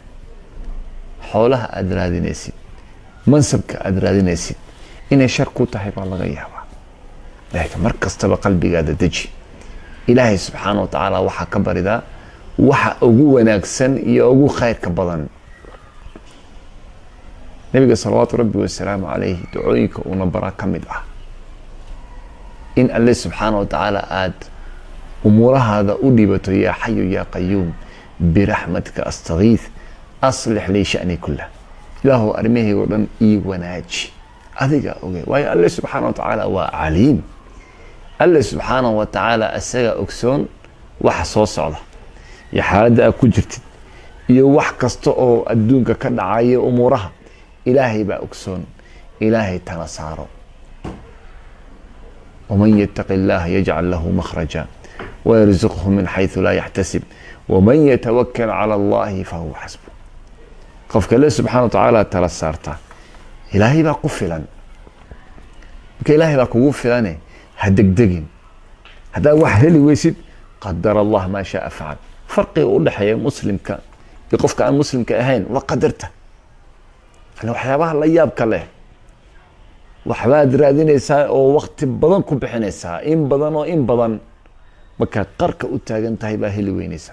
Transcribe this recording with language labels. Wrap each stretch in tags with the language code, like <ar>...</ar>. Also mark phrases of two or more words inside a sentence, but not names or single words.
<so>xoolaha aad raadinaysid, mansabka aad raadinaysid inay shar ku tahay baa laga yaabaa. laakiin mar kastaba qalbigaada deji. ilaahay</so> <ar>سبحانه وتعالى</ar> <so>waxa ka baridaa waxa ugu wanaagsan iyo ugu khayrka badan. nabiga</so> <ar>صلى الله عليه وسلم</ar> <so>alayhi ducooyinka una bara kamid ah in Allah</so> <ar>سبحانه وتعالى</ar> <so>aad umurahaada u dhibato.</so> <ar>يا حي يا قيوم برحمتك أستغيث أصلح لي شأني كله.</ar> <so>ilaahu armahayga dhan ii wanaaji adiga oge, waayo Allah</so> <ar>سبحانه وتعالى</ar> <so>waa aliim. Allah</so> <ar>سبحانه وتعالى</ar> <so>asaga ogsoon waxa soo socda iyo xaaladda aad ku jirtid iyo wax kasta oo adduunka ka dhacaya umuraha. ilaahay baa ogsoon. ilaahay tala saaro.</so> <ar>ومن يتق الله يجعل له مخرجا ويرزقه من حيث لا يحتسب ومن يتوكل على الله فهو حسبه.</ar> <so>qofka Allah</so> <ar>سبحانه وتعالى</ar> <so>tala saarta ilaahay baa ku filan. marka ilaahay baa kugu filane ha degdegin. haddaa wax heli weysid</so> <ar>قدر الله ما شاء فعل.</ar> <so>farqiga u dhaxeeya muslimka iyo qofka aan muslimka ahayn waa qadarta. waxyaabaha la yaabka leh waxbaad raadinaysaa oo waqti badan ku bixinaysaa, in badan markaa qarka u taagan tahay baa heli weynaysaa.</so>